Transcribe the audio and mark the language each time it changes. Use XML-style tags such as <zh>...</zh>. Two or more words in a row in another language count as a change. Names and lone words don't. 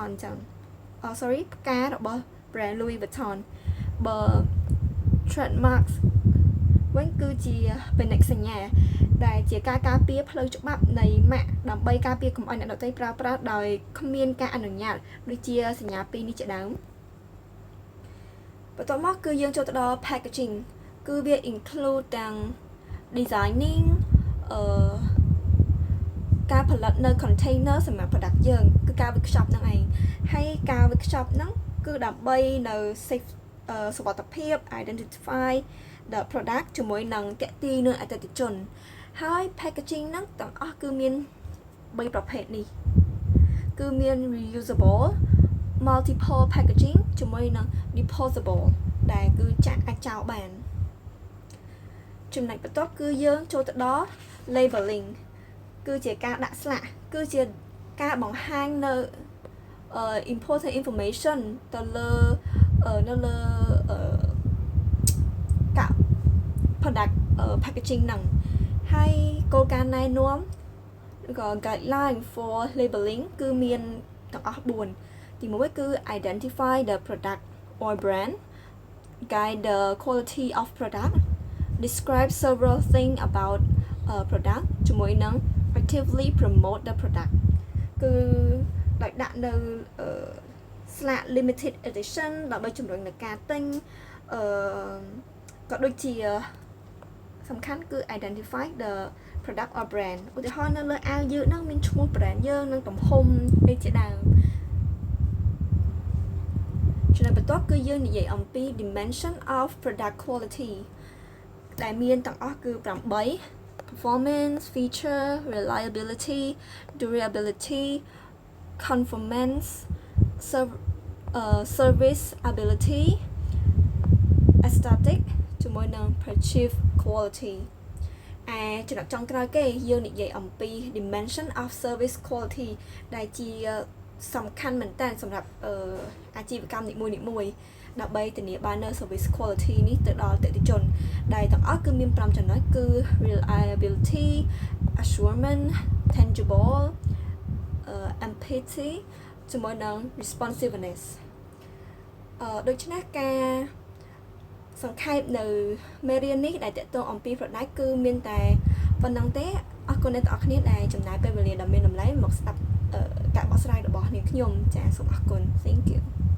<km>អញ្ចឹងផ្ការបស់ brand Louis Vuitton បើ trademark វិញគឺជាពាណិជ្ជសញ្ញាដែលជាការការពារផ្លូវច្បាប់នៃម៉ាកដើម្បីការពារកុំឲ្យអ្នកដទៃប្រើប្រាស់ដោយគ្មានការអនុញ្ញាតដូចជាសញ្ញាពីរនេះជាដើមបន្ទាប់មកគឺយើងចូលទៅដល់ packaging គឺវា include ទាំង designing ការផលិតនៅ container សម្រាប់ product យើងគឺការ workshop ហ្នឹងឯងហើយការ workshop ហ្នឹងគឺដើម្បីនៅ safe សុ វត្ថិភាព</km> <en>identify the product</en> <km>ជាមួយនឹងតាក់ទាញនឹងអតិថិជនហើយ packaging ហ្នឹងទាំងអស់គឺមាន3ប្រភេទនេះគឺមាន</km> <en>reusable multiple packaging</en> <km>ជាមួយនឹង disposable ដែលគឺចាក់អាចចោលបានចំណុចបន្ទាប់គឺយើងចូលទៅដល់ labeling គឺជាការដាក់ស្លាកគឺជាការបង្ហាញនៅ</km> <en>important information</en> <km>ទៅលើនៅលើ កាក់</km> <en>product packaging</en> <km>ហ្នឹងហើយគោលការណ៍ណែនាំឬក៏</km> <en>guideline for labeling</en> <km>គឺមានទាំងអស់4ទី 1គឺ</km> <en>identify the product or brand guide the quality of product describe several things about product</en> <km>ជាមួយនឹង</km> <en>actively promote the product</en> <km>គឺដោយដាក់នៅស្លាក</km> <en>limited edition</en> <km>ដើម្បីជំរុញដល់ការទិញក៏ដូចជាសំខាន់គឺ</km> <en>identify the product or brand</en> <km>ឧទាហរណ៍នៅលើអាវយើងហ្នឹងមានឈ្មោះ brand យើងនិងទំហំនេះជាដើម ចំណុចបន្ទាប់គឺយើងនិយាយអំពី</km> <en>dimension of product quality</en> <km>ដែលមានទាំងអស់គឺ8</km> <en>performance feature reliability durability conformance service ability aesthetic</en> <km>ជាមួយនឹង</km> <en>perceived quality</en> <km>ចំណុចចុងក្រោយគេយើងនិយាយអំពី</km> <en>dimension of service quality</en> <km>ដែលជាសំខាន់មែនតើ សម្រាប់អាជីវកម្មនីមួយៗដើម្បីធានាបាននៅ</km> <en>service quality</en> <km>នេះទៅ ដល់អតិថិជនដែលទាំងអស់គឺមាន5ចំណុចគឺ</km> <en>reliability assurance tangible empathy</en> <km>ជាមួយនឹង responsiveness ដូច្នេះការសង្ខេបនៅមេរៀននេះដែលតកតងអំពី product គឺមានតែប៉ុណ្ណឹងទេអរគុណអ្នកទាំងអស់គ្នាដែលចំណាយពេលវេលាដ៏មានតម្លៃមកស្ដាប់ការបកស្រាយរបស់នាងខ្ញុំចាសូមអរគុណ</km> <en>Thank you</en>